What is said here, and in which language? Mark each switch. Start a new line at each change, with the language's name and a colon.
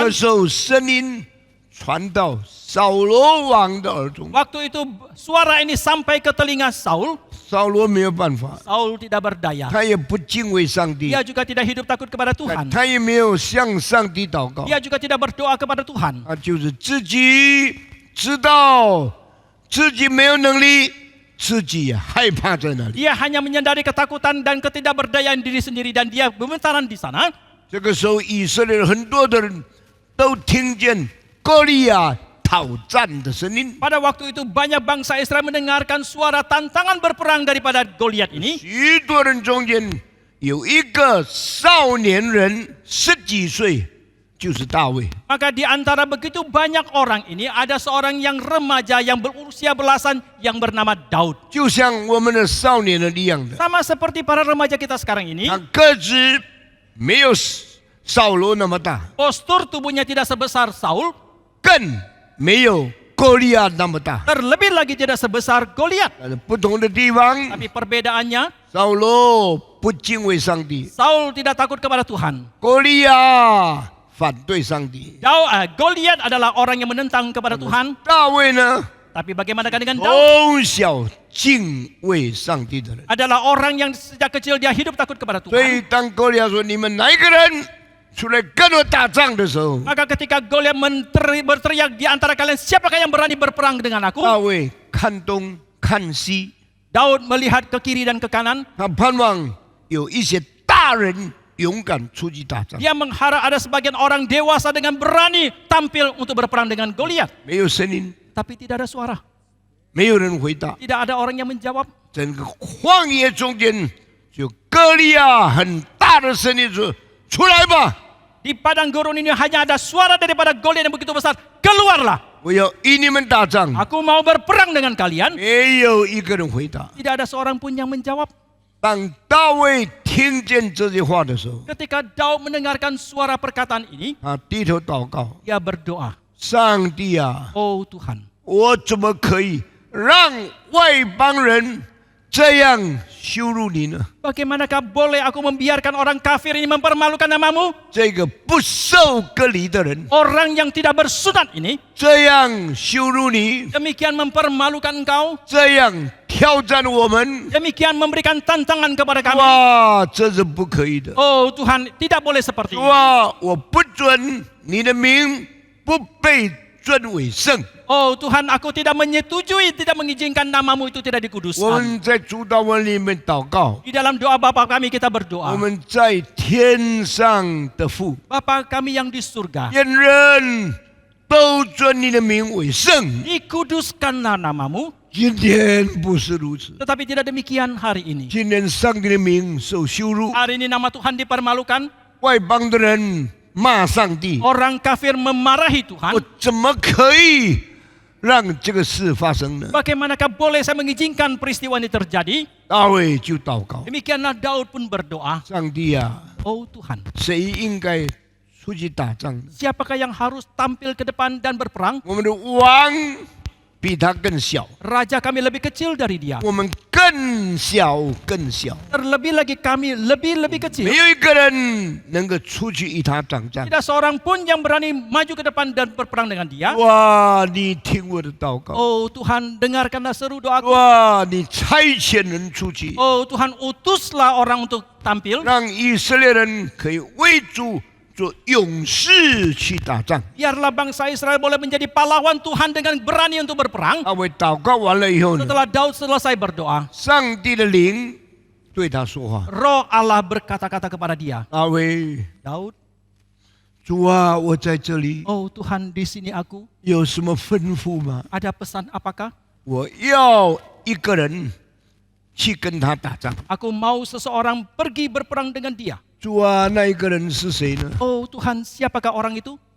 Chinese: 个时候，声音传到扫罗王的耳中，
Indonesian: Waktu itu suara ini sampai ke telinga Saul.
Chinese: 扫罗没有办法，
Indonesian: Saul tidak berdaya.
Chinese: 他也不敬畏上帝，
Indonesian: Dia juga tidak hidup takut kepada Tuhan.
Chinese: 他也没有向上帝祷告，
Indonesian: Dia juga tidak berdoa kepada Tuhan.
Chinese: 他就是自己知道自己没有能力，自己也害怕在那里。
Indonesian: Dia hanya menyadari ketakutan dan ketidakberdayaan diri sendiri dan dia gemetaran di sana.
Chinese: 这个时候，以色列很多的人都听见歌利亚讨战的声音，
Indonesian: Pada waktu itu banyak bangsa Israel mendengarkan suara tantangan berperang daripada Goliat ini.
Chinese: 许多人中间有一个少年人，10几岁，就是大卫。
Indonesian: Maka di antara begitu banyak orang ini ada seorang yang remaja yang berusia belasan yang bernama Daud.
Chinese: 就像我们的少年人一样的，
Indonesian: Sama seperti para remaja kita sekarang ini.
Chinese: 他个子没有扫罗那么大，
Indonesian: Postur tubuhnya tidak sebesar Saul,
Chinese: 更没有歌利亚那么大。
Indonesian: terlebih lagi tidak sebesar Goliat.
Chinese: 但是不同的地方，
Indonesian: Tapi perbedaannya,
Chinese: 扫罗不敬畏上帝，
Indonesian: Saul tidak takut kepada Tuhan.
Chinese: 歌利亚反对上帝。
Indonesian: Goliat adalah orang yang menentang kepada Tuhan.
Chinese: 大卫呢，
Indonesian: Tapi bagaimanakah dengan Daud?
Chinese: 从小敬畏上帝的人。
Indonesian: Adalah orang yang sejak kecil dia hidup takut kepada
Chinese: 所以
Indonesian: Tuhan.
Chinese: 当歌利亚说你们哪一个人出来跟我打仗的时候，
Indonesian: Maka ketika Goliat berteriak di antara kalian, siapakah yang berani berperang dengan aku?
Chinese: 大卫看东看西，
Indonesian: Daud melihat ke kiri dan ke kanan.
Chinese: 他盼望有一些大人勇敢出去打仗。
Indonesian: Dia mengharap ada sebagian orang dewasa dengan berani tampil untuk berperang dengan Goliat.
Chinese: 没有声音，
Indonesian: Tapi tidak ada suara.
Chinese: 没有人回答。
Indonesian: Tidak ada orang yang menjawab.
Chinese: 整个旷野中间，就歌利亚很大的声音说：“出来吧，
Indonesian: Di padang gurun ini hanya ada suara daripada Goliat yang begitu besar. Keluarlah.
Chinese: 我要与你们打仗。
Indonesian: Aku mau berperang dengan kalian. ”
Chinese: 没有一个人回答。
Indonesian: Tidak ada seorang pun yang menjawab.
Chinese: 当大卫听见这句话的时候，
Indonesian: Ketika Daud mendengarkan suara perkataan ini,
Chinese: 他低头祷告
Indonesian: dia berdoa.
Chinese: 上帝啊，
Indonesian: Oh Tuhan,
Chinese: 我怎么可以让外邦人这样羞辱你呢？
Indonesian: bagaimanakah boleh aku membiarkan orang kafir ini mempermalukan namamu?
Chinese: 这个不受割礼的人
Indonesian: Orang yang tidak bersunat ini
Chinese: 这样羞辱你，
Indonesian: demikian mempermalukan engkau,
Chinese: 这样挑战我们，
Indonesian: demikian memberikan tantangan kepada kami.
Chinese: 哇，这是不可以的。
Indonesian: Oh Tuhan, tidak boleh seperti ini.
Chinese: 哇，我不准你的名不被尊为圣。
Indonesian: Oh Tuhan, aku tidak menyetujui, tidak mengizinkan namamu itu tidak
Chinese: 我
Indonesian: dikuduskan.
Chinese: 们在主祷文里面祷告，
Indonesian: Di dalam doa Bapa kami kita
Chinese: 我
Indonesian: berdoa.
Chinese: 们在天上的父，
Indonesian: Bapa kami yang di surga,
Chinese: 愿人都尊你的名为圣，
Indonesian: dikuduskanlah namamu,
Chinese: 今天不是如此，
Indonesian: Tetapi tidak demikian hari ini.
Chinese: 今天上帝的名受羞辱，
Indonesian: Hari ini nama Tuhan dipermalukan.
Chinese: 外邦的人骂上帝，
Indonesian: Orang kafir memarahi
Chinese: 我
Indonesian: Tuhan.
Chinese: 怎么可以让这个事发生呢？
Indonesian: Bagaimanakah boleh saya mengizinkan peristiwa ini terjadi?
Chinese: 大卫就祷告，
Indonesian: Demikianlah Daud pun berdoa.
Chinese: 上帝啊，
Indonesian: Oh Tuhan,
Chinese: 谁应该出去打仗呢？
Indonesian: siapakah yang harus tampil ke depan dan berperang?
Chinese: 我们的王比他更小，
Indonesian: Raja kami lebih kecil dari dia.
Chinese: 我们更小更小，
Indonesian: Terlebih lagi kami lebih
Chinese: 没
Indonesian: kecil.
Chinese: 有一个人能够出去与他征战。
Indonesian: Tidak seorang pun yang berani maju ke depan dan berperang dengan dia.
Chinese: 哇，你听我的祷告，
Indonesian: Oh Tuhan, dengarkanlah seru doaku.
Chinese: 哇，你差遣人出去，
Indonesian: Oh Tuhan, utuslah orang untuk tampil.
Chinese: 让以色列人可以为主做勇士去打仗。
Indonesian: Biarlah bangsa Israel boleh menjadi pahlawan Tuhan dengan berani untuk berperang.
Chinese: 大卫祷告完了以后呢，
Indonesian: Setelah Daud selesai berdoa,
Chinese: 上帝的灵对他说话。
Indonesian: Roh Allah berkata-kata kepada dia,
Chinese: 大卫，
Indonesian: Daud,
Chinese: 主啊，我在这里，
Indonesian: oh Tuhan, di sini aku.
Chinese: 有什么吩咐吗？
Indonesian: Ada pesan apakah?
Chinese: 我要一个人去跟他打仗。
Indonesian: Aku mau seseorang pergi berperang dengan dia.
Chinese: 主啊，那一个人是谁呢？
Indonesian: Oh Tuhan, siapakah orang itu?